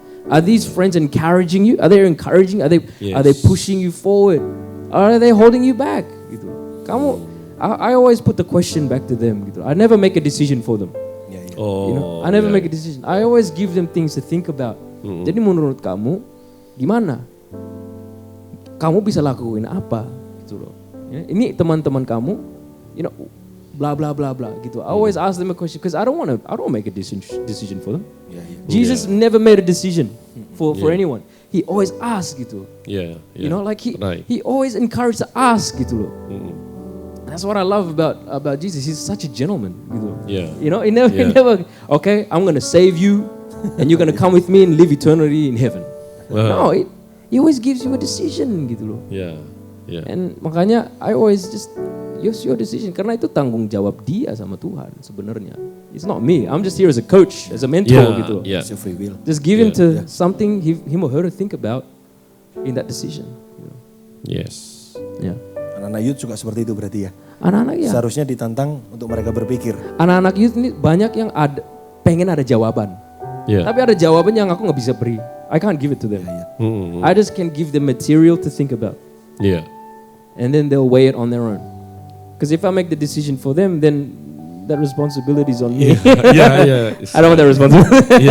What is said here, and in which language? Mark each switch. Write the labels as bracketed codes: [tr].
[en] Are these friends encouraging you? Are they encouraging? Are they pushing you forward? Or are they holding you back? Gitu. I always put the question back to them. Gitu. I never make a decision for them. Oh. You know? I never make a decision. I always give them things to think about. [id] Jadi menurut kamu gimana? Kamu bisa lakuin apa? Gitu loh. Ya, ini teman-teman kamu, [en] you know, [id] blah blah blah blah gitu. [en] I always ask them a question because I don't make a decision for them. Jesus never made a decision for anyone. He always asks gitu. Yeah. You know, like he always encouraged to ask gitu loh. That's what I love about Jesus. He's such a gentleman gitu. Yeah. You know, he never okay, I'm gonna save you and you're gonna come with me and live eternity in heaven. No, he always gives you a decision gitu loh. Yeah. And makanya I always just use your decision [id] karena itu tanggung jawab dia sama Tuhan sebenarnya. [en] It's not me. I'm just here as a coach, as a mentor gitu. Yeah. It's your free will. Just give him to something him or her to think about in that decision. You know. Yes. Yeah. [id] Anak-anak youth juga seperti itu berarti ya? Anak-anak ya. Seharusnya ditantang untuk mereka berpikir. Anak-anak youth ini banyak yang pengen ada jawaban. Yeah. Tapi ada jawaban yang aku nggak bisa beri. [en] I can't give it to them. I just can give them material to think about. Yeah. And then they'll weigh it on their own. Because if I make the decision for them, then that responsibility is on me. Yeah. I don't want that responsibility.